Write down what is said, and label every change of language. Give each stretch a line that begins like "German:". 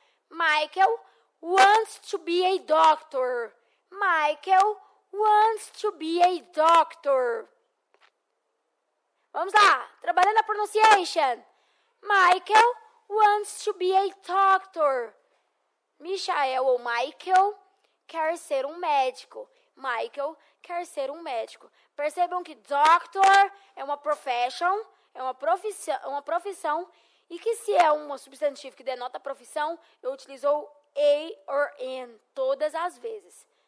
English: Michael wants to be a doctor. Michael wants to be a doctor.
Portuguese: Vamos lá, trabalhando a pronunciation.
English: Michael wants to be a doctor.
Portuguese: Michael ou Michael quer ser um médico. Michael quer ser um médico. Percebam que doctor é uma profession, é uma profissão, e que se é um substantivo que denota profissão, eu utilizo a or an todas as vezes.